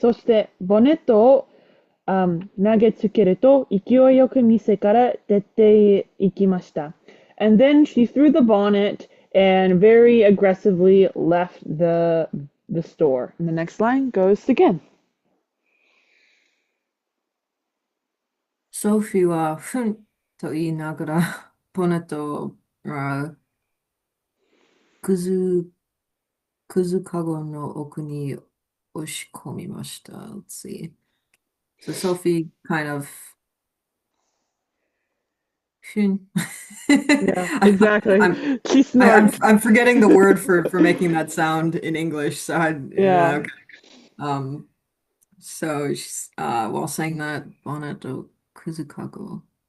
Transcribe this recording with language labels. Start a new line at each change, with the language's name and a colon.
Japanese: そして、ボネットを、投げつけると、勢いよく店から出て行きました。
English: And then she threw the bonnet and very aggressively left the store. And the next line goes again.
Japanese: ソフィーは、ふんと言いながら、ボネットを、くず、くずかごの奥に押し込みました。
English: Let's see. So Sophie kind of, ふん Yeah, exactly. I'm, She snorts. I'm forgetting the word for making that sound in English. So Yeah. okay. So she's, while saying that, bonnet to kuzukago.